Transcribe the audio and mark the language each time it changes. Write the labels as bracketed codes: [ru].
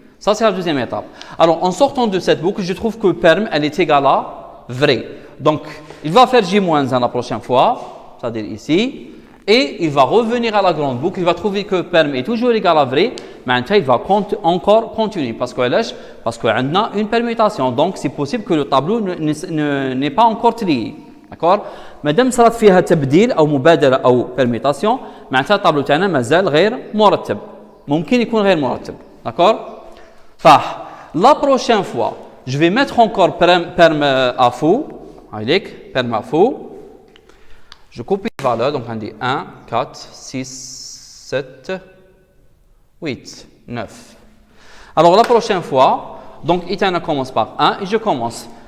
[fr] Ça, c'est la deuxième étape. Alors, en sortant de cette boucle, je trouve que perm, elle est égale à vrai. Donc, il va faire J-1 la prochaine fois. c'est-à-dire ici, et il va revenir à la grande boucle, il va trouver que perm est toujours égal à vrai, mais il va encore continuer, parce qu'on a une permutation, donc c'est possible que le tableau n'est pas encore trié. D'accord? [ar] مادام صارت فيها تبديل او مبادله او permutation معناتها الطابلو تاعنا مازال غير مرتب ممكن يكون غير مرتب. [fr] D'accord? صح. La prochaine fois je vais mettre encore perm à faux avec perm à faux. Je copie les valeurs, donc on dit 1 4 6 7 8 9. Alors la prochaine fois, donc Itana commence par 1 et je commence.